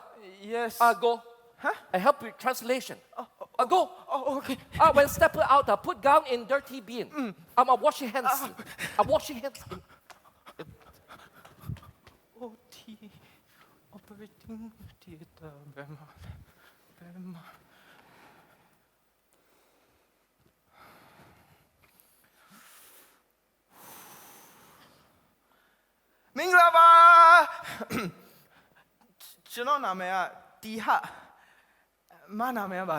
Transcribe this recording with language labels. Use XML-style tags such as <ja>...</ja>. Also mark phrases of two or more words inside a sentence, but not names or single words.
<en>Yes. Go. Huh? I help with translation. Go. Oh, okay. When step out, put down in dirty bin. I'm washing hands. I'm washing hands. OT. Operating theater. Burma.</en> <my>မင်္ဂလာပါကျွန်တော်နာမည်ကတီဟမနာမည်ကဘာလဲ</my>